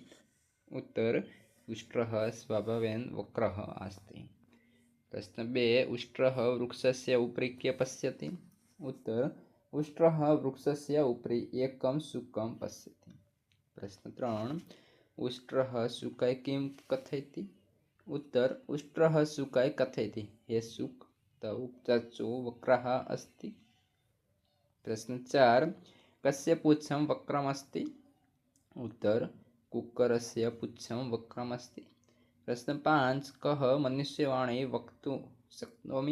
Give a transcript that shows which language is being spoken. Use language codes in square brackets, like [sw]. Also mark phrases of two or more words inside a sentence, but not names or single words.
[sa] ઉત્તર, ઉષ્ટ્રઃ સ્વભાવેન વક્રઃ આસ્તિ. પ્રશ્ન 2, ઉષ્ટ્રઃ વૃક્ષસ્ય ઉપરી કે પશ્યતિ. ઉત્તર, ઉષ્ટ્રઃ વૃક્ષસ્ય ઉપરી એકમ શુકમ પશ્યતિ. પ્રશ્ન 3, ઉષ્ટ્રઃ શુકાય કિમ કથયતિ. उत्तर, उष्ट्रः शुकाय कथयति हे शुक तौ चक्षु वक्रः अस्ति. प्रश्न 4, कस्य पुच्छं वक्रमस्ति. उत्तर, कुक्करस्य पुच्छं वक्रमस्ति. प्रश्न 5, कः मनुष्यवाणी वक्तुं शक्नोमि.